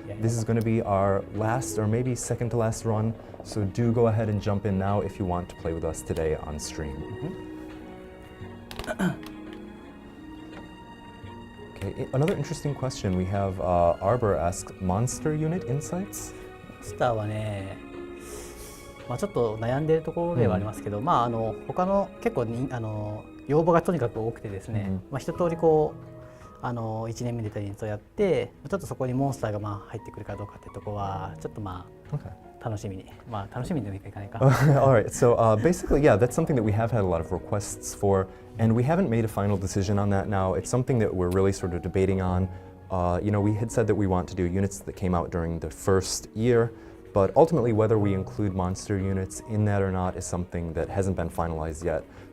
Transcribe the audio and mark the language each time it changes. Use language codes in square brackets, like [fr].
[en] This is going to be our last, or maybe second to last run. So do go ahead and jump in now if you want to play with us today on stream. Okay. Another interesting question we have. Arbor asks, monster unit insights? [ja] スターはね。ちょっと悩んでいるところではありますけど、他の結構要望がとにかく多くてですね、一通り1年目で出たユニットをやってちょっとそこにモンスターが入ってくるかどうかってところはちょっと楽しみに楽しみにでもいかないか。 [en] All right, so basically, yeah, that's something that we have had a lot of requests for, and we haven't made a final decision on that now. It's something that we're really sort of debating on. We had said that we want to do units that came out during the first year. But ultimately, whether we include monster units in that or not is something that hasn't been finalized yet.